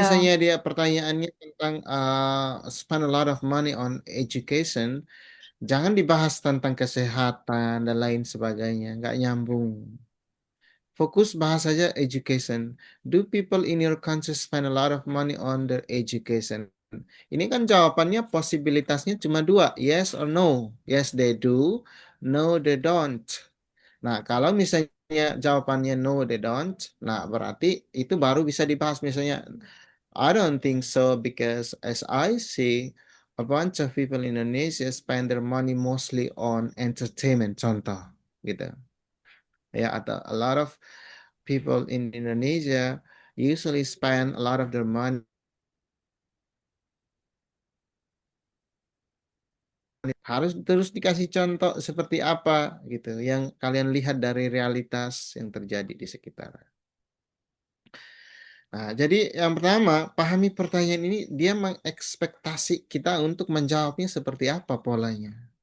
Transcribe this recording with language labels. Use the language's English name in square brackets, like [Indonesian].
[Indonesian] misalnya dia pertanyaannya tentang [English] spend a lot of money on education, [Indonesian] jangan dibahas tentang kesehatan dan lain sebagainya, nggak nyambung. Fokus bahas saja education. [English] Do people in your country spend a lot of money on their education? [Indonesian] Ini kan jawabannya posibilitasnya cuma dua, [English] yes or no. Yes, they do. No, they don't. [Indonesian] Nah, kalau misalnya jawabannya [English] no, they don't, [Indonesian] nah berarti itu baru bisa dibahas. [English] Misalnya, I don't think so because as I see, a bunch of people in Indonesia spend their money mostly on entertainment, [Indonesian] contoh, gitu. Ya, atau [English] a lot of people in Indonesia usually spend a lot of their money. [Indonesian] Harus terus dikasih contoh seperti apa gitu yang kalian lihat dari realitas yang terjadi di sekitar. Nah, jadi yang pertama, pahami pertanyaan ini, dia mengekspektasi kita untuk menjawabnya seperti apa polanya.